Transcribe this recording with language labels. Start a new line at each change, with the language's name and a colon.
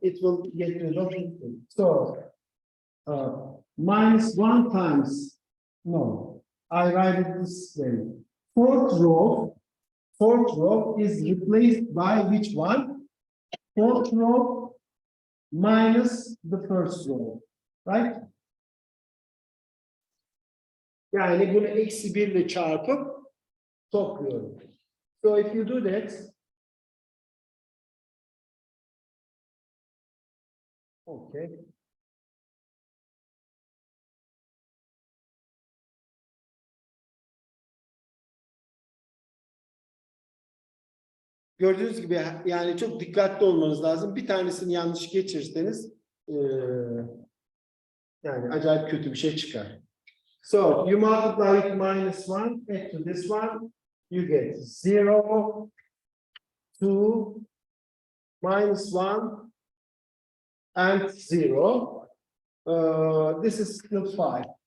English: It will get rid of it. So minus 1 times, no, I write it this way. Fourth row is replaced by which one? Fourth row minus the first row, right?
Turkish: Yani bunu eksi 1 ile çarpıp topluyorum.
English: So if you do that, okay.
Turkish: Gördüğünüz gibi yani çok dikkatli olmanız lazım. Bir tanesini yanlış geçirirseniz yani acayip kötü bir şey çıkar.
English: So you multiply with minus 1, add to this one, you get 0, 2, minus 1, and 0. This is still 5.